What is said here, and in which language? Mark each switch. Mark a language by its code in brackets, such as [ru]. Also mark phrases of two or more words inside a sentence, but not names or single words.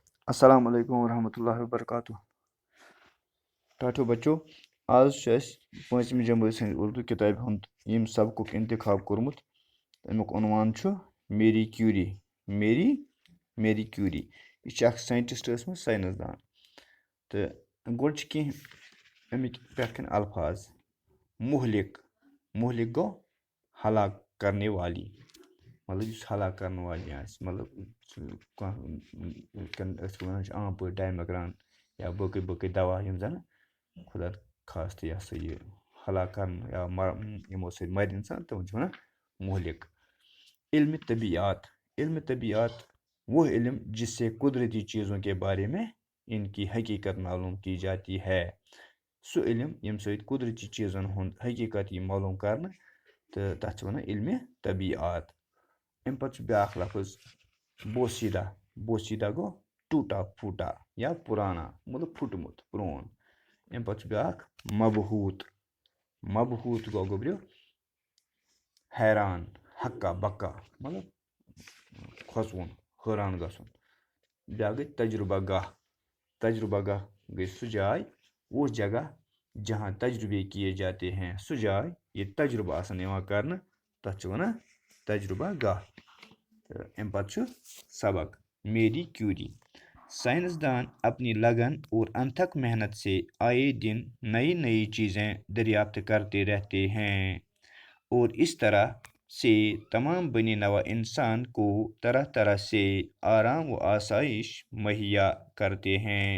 [ar] السلام علیکم ورحمۃ اللہ وبرکاتہ. [ks] ٹھاٹھو بچو آز پانچمہِ جمٲژ ہٕنٛدِ اردو کِتابہِ ہُنٛد ییٚمہِ سبقُک انتخاب کوٚرمُت امیُک عنوان چھُ میری کیوری. میری کیوری یہِ چھِ اکھ ساینٹِسٹ ٲسمٕژ ساینس دان. تہٕ گۄڈٕ چھِ کینٛہہ اَمِکۍ پٮ۪ٹھ کَنۍ الفاظ. مہلک گوٚو [ur] ہلاک کرنے والی، [ks] مطلب یُس ہلاک کرن والی آسہِ، مطلب کانٛہہ یِتھ کٔنۍ أسۍ وَنان چھِ عام پٲٹھۍ ڈایمَگران یا باقٕے دوا یِم زَن خۄدا خاستہٕ یہِ ہسا یہِ ہلاک کرن یا یِمو سۭتۍ مَرِ اِنسان تِمن چھِ وَنان مہلک. [ur] علم طبیعت وہ علم جس سے قدرتی چیزوں کے بارے میں ان کی حقیقت معلوم کی جاتی ہے. [ks] سُہ علم ییٚمہِ سۭتۍ قدرتی چیٖزن ہُنٛد حقیٖقت یی معلوٗم کرنہٕ تہٕ تَتھ چھِ وَنان علمِ طبیعت. اَمہِ پتہٕ چھُ بیٛاکھ لفظ بوسیٖدہ گوٚو [ur] ٹوٗٹا پھوٗٹا یا پُرانا [ks] مطلب پھُٹمُت پرٛون. اَمہِ پتہٕ چھُ بیٛاکھ مبہوٗت گوٚو گوٚبریو [ur] حیران ہکا بکا [ks] مطلب کھۄژوُن حٲران گژھُن. بیٛاکھ گٔے تجربہ گاہ گٔے سُہ جاے [ur] وہ جگہ جہاں تجربے کیے جاتے ہیں، [ks] سُہ جاے ییٚتہِ تجربہٕ آسان یِوان کرنہٕ تَتھ چھِ وَنان تجربہ گاہ. تہٕ اَمہِ پتہٕ چھُ سبق میری کیوری. [ur] سائنسدان اپنی لگن اور انتھک محنت سے آئے دن نئی چیزیں دریافت کرتے رہتے ہیں اور اس طرح سے تمام بنی نوع انسان کو طرح طرح سے آرام و آسائش مہیا کرتے ہیں.